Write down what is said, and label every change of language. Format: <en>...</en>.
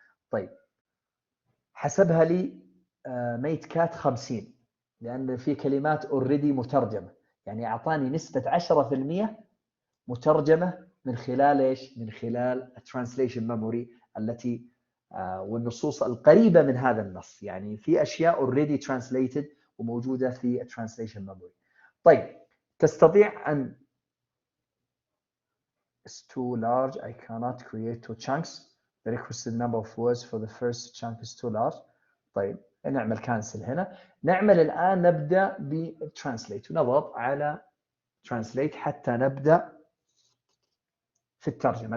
<ar>طيب حسبها لي ميتكات 50، لأن في كلمات already مترجمة، يعني أعطاني نسبة 10% مترجمة من خلال إيش؟ من خلال الترانسليشن ميموري التي والنصوص القريبة من هذا النص، يعني في أشياء</ar> <en>already translated</en> <ar>وموجودة في الترانسليشن ميموري. طيب تستطيع أن</ar> <en>It's too large. I cannot create two chunks. The requested number of words for the first chunk is too large.</en> <ar>طيب نعمل cancel هنا. نعمل الآن نبدأ بtranslate ونضغط على translate حتى نبدأ في الترجمة.</ar>